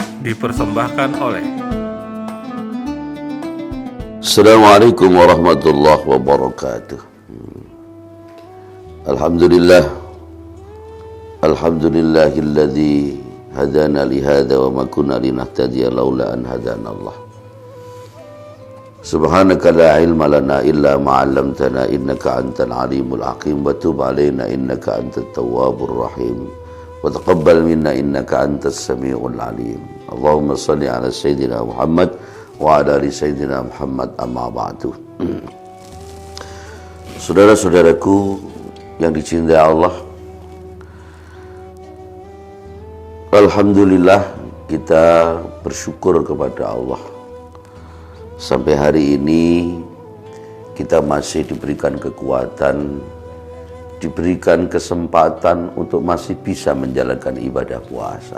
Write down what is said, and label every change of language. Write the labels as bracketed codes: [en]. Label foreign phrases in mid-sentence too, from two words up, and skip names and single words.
[id] dipersembahkan oleh [ar] السلام عليكم ورحمة الله وبركاته. الحمد لله الذي هدانا لهذا وما كنا لنهتدي لولا أن هدانا الله. سبحانك لا علم لنا إلا ما علمتنا إنك أنت العليم الحكيم وتب علينا إنك أنت التواب الرحيم وتقبل منا إنك أنت السميع العليم. اللهم صل على سيدنا محمد وعلى آل سيدنا محمد أما بعد. [id] Saudara-saudaraku yang dicintai Allah, alhamdulillah kita bersyukur kepada Allah. Sampai hari ini kita masih diberikan kekuatan, diberikan kesempatan untuk masih bisa menjalankan ibadah puasa.